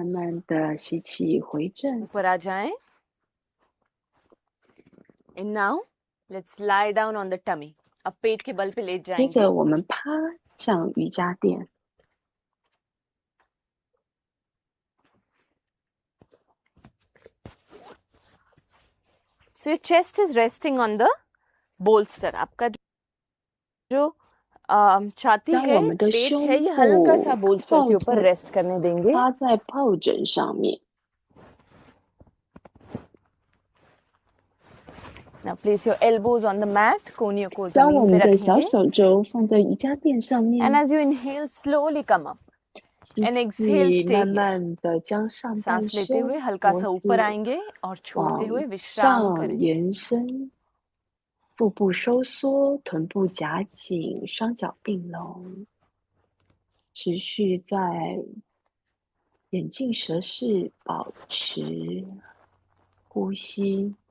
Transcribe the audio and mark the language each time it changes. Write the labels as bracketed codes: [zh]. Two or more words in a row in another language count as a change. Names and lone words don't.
[zh] 慢慢的吸气回正， [hi] ऊपर आ जाएं. [en] And now let's lie down on the tummy. [hi] अब पेट के बल पे लेट [zh] 接 [hi] जाएंगे. [zh] 着我们趴向瑜伽垫， [en] So your chest is resting on the bolster. [hi] आपका जो छाती [zh] 将 [hi] है, [zh] 我们的 [hi] पेट [zh] 胸 [hi] है, ये हल्का सा [zh] 部 [hi] bolster के [zh] 放 [hi] ऊपर [zh] 在 [hi] रेस्ट करने देंगे. [zh] 趴在抱枕上面。 [en] Now place your elbows on the mat. [hi] कोहनियों को [zh] 将我 [hi] जमीन [zh] 们 [hi] पे [zh] 的小 [hi] रखेंगे. [zh] 手肘放在瑜伽垫上 [en] And [zh] 面， [en] as you inhale, slowly come up. [zh] 吸 [en] And exhale, [zh] 气， [en] stay [zh] 慢 [en] here. [zh] 慢的将上半 [hi] सांस लेते [zh] 身 [hi] हुए हल्का [zh] 脖 [hi] सा [zh] 子 [hi] ऊपर आएंगे और छोड़ते [zh] 往 [hi] हुए विश्राम [zh] 上 [hi] करें. [zh] 延伸，腹部收缩，臀部夹紧，双脚并拢，持续在眼镜蛇式保持呼吸。